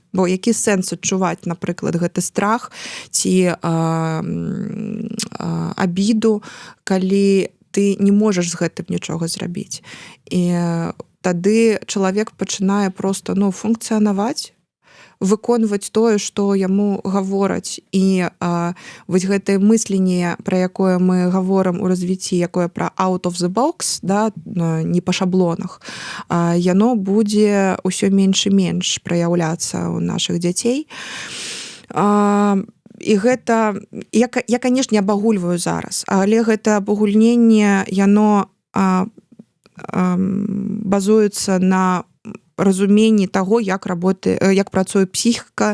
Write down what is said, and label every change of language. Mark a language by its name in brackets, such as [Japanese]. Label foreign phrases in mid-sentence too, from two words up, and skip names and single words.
[Belarusian] Бо які сэнс адчуваць, напрыклад, гэты страх ці абіду, калі ты не можаш з гэтым нічога зрабіць. І тады чалавек пачынае проста функцыянаваць, выконваць тое, што яму гавораць. І вось гэтае мысленне, пра якое мы гаворым у развіцці, якое пра [English] out of the box, [Belarusian] да, не па шаблонах, яно будзе ўсё менш і менш праяўляцца ў нашых дзяцей. І гэта, я, канешне, абагульваю зараз, але гэта абагульненне, яно базуецца на разуменні таго, як працуе псіхіка.